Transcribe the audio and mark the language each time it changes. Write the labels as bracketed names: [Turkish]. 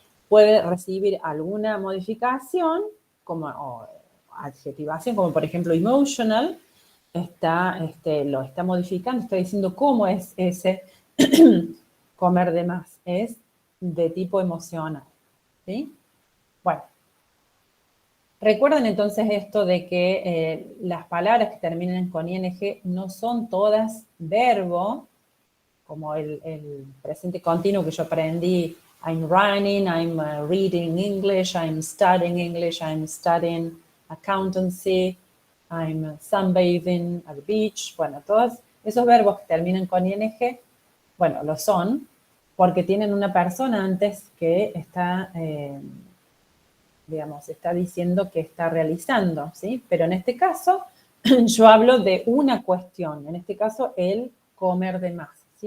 [Spanish] Puede recibir alguna modificación o adjetivación, como por ejemplo emotional, lo está modificando, está diciendo cómo es ese comer de más, es de tipo emocional, ¿sí? Bueno, recuerden entonces esto de que las palabras que terminan con ing no son todas verbo, como el presente continuo que yo aprendí. [English] I'm running, I'm reading English, I'm studying accountancy, I'm sunbathing at the beach. [Spanish] Bueno, todos esos verbos que terminan con ing, bueno, lo son porque tienen una persona antes que está, digamos, está diciendo que está realizando, ¿sí? Pero en este caso, yo hablo de una cuestión, en este caso, el comer de más, ¿sí?